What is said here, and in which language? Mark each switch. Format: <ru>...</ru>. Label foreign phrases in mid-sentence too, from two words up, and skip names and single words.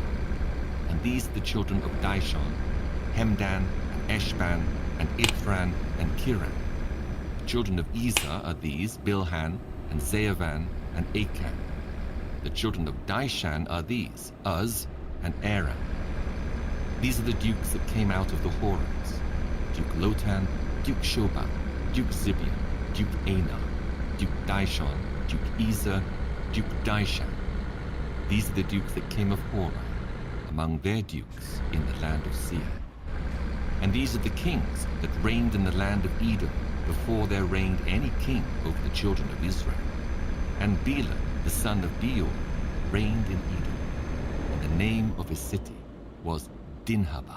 <en>And these are the children of Dishon, Hemdan and Eshban and Ithran and Kiran. The children of Ezer are these, Bilhan and Zeavan and Achan. The children of Dishan are these, Uz and Aram. These are the dukes that came out of the Horites, Duke Lotan, Duke Shobal, Duke Zibeon, Duke Anah, Duke Dishon, Duke Ezer, Duke Dishan. These are the dukes that came of Hori, among their dukes in the land of Seir. And these are the kings that reigned in the land of Edom before there reigned any king over the children of Israel. And Bela, the son of Beor, reigned in Edom, and the name of his city was Dinhabah.</en>